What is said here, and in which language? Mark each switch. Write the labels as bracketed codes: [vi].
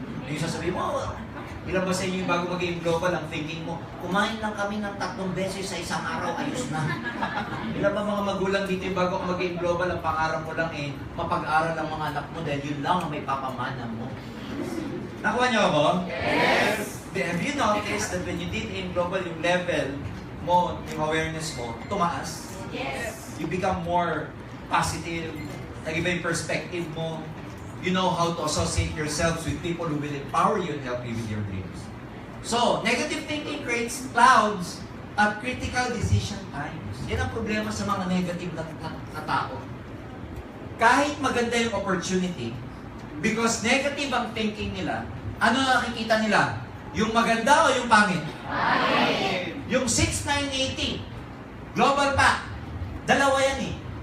[tl] Yung sasabihin mo, ilan ba sa inyo yung bago mag-game global, ang thinking mo, kumain lang kami ng 3 beses sa isang araw, ayos na. Ilan ba mga magulang dito yung bago ka mag-game global, ang pangarap mo lang eh, mapag-aral ang mga anak mo dahil yun lang ang may papamana mo. Nakuha niyo ako? Yes! [en] Have you noticed that when you did aim global, [tl] yung level mo, yung awareness mo, tumaas? [en] Yes! You become more positive, [tl] nag-iba yung perspective mo, [en] you know how to associate yourselves with people who will empower you and help you with your dreams. So, negative thinking creates clouds at critical decision times. [tl] Yan ang problema sa mga negative na tao. Kahit maganda yung opportunity, because negative ang thinking nila, ano nakikita nila? Yung maganda o yung pangit? Pangit! Yung 6-9-80, global pa, dalawa yan eh.